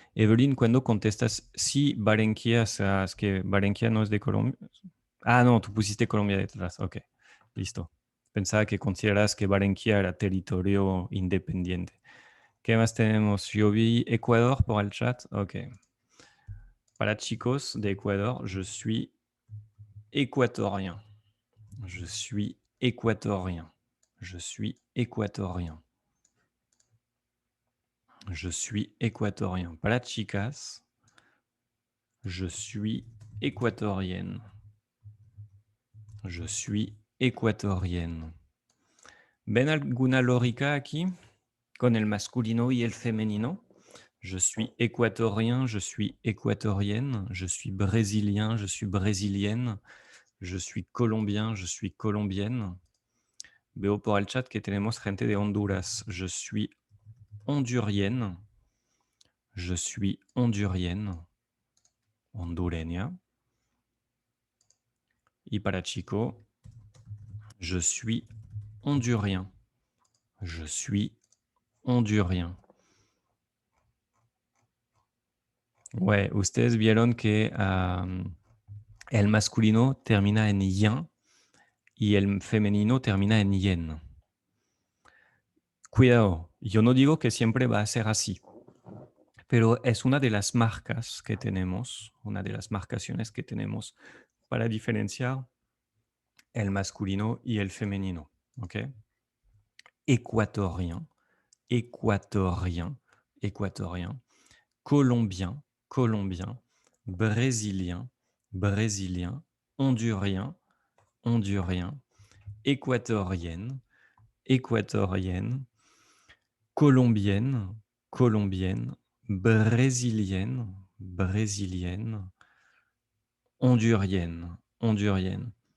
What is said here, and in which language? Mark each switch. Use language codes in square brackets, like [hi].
[es] Evelyn, cuando contestas sí, Barranquilla, es que Barranquilla no es de Colombia. Ah, no, tú pusiste Colombia detrás. Ok, listo. Pensaba que consideras que Barranquilla era territorio independiente. ¿Qué más tenemos? Yo vi Ecuador por el chat. Ok. Para chicos de Ecuador, [fr] je suis équatorien. Je suis équatorien. Je suis équatorien. Je suis équatorien. [es] Para chicas, [fr] je suis équatorienne. Je suis équatorienne. [es] ¿Ven alguna lógica aquí con el masculino y el femenino? [fr] Je suis équatorien, je suis équatorienne, je suis brésilien, je suis brésilienne, je suis colombien, je suis colombienne. [es] Veo por el chat que tenemos gente de Honduras. [fr] Je suis hondurienne, je suis hondurienne, hondureña. [es] Y para chico, [fr] je suis hondurien, je suis hondurien. [es] Ouais, ustedes vieron que el masculino termina en yen y el femenino termina en yen. Cuidado, yo no digo que siempre va a ser así, pero es una de las marcas que tenemos, una de las marcaciones que tenemos para diferenciar el masculino y el femenino. ¿Ok? [fr] Équatorien, équatorien, équatorien, colombien, colombien, brésilien, brésilien, hondurien, hondurien, équatorienne, équatorienne, colombienne, colombienne, brésilienne, brésilienne, hondurienne, hondurienne.